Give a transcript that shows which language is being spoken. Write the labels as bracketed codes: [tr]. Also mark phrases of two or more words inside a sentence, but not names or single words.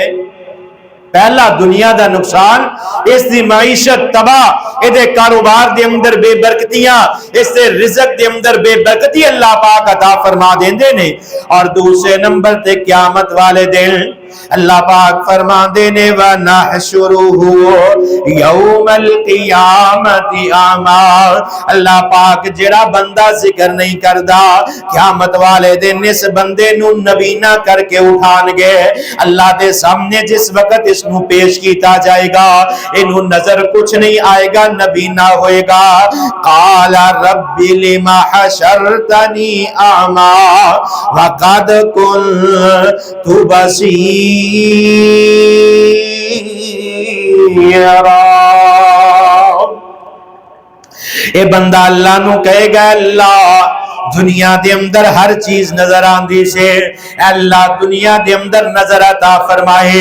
[pa] پہلا دنیا دا نقصان، اسکی معیشت تباہ، ایہدے کاروبار دے اندر بے برکتیاں، اس سے رزق دے اندر بے برکتی اللہ پاک عطا فرما دیندے نے. اور دوسرے نمبر تے قیامت والے دن اللہ پاک فرماندے نے [ar] ونحشره يوم القيامة أعمى, [pa] اللہ پاک جیہڑا بندہ ذکر نہیں کردا قیامت والے دن اس بندے نوں نابینا کر کے اٹھان گے. اللہ دے سامنے جس وقت اسنوں پیش کیتا جائے گا، اینوں نظر کجھ نہیں آئے گا، نابینا ہوئے گا. [ar] قال رب لم حشرتني أعمى وقد كنت بصيرا, [pa] اے بندہ اللہ نوں کہے گا اللہ دنیا دے اندر ہر چیز نظر آندی سے، اللہ دنیا دے اندر نظر عطا فرمائے.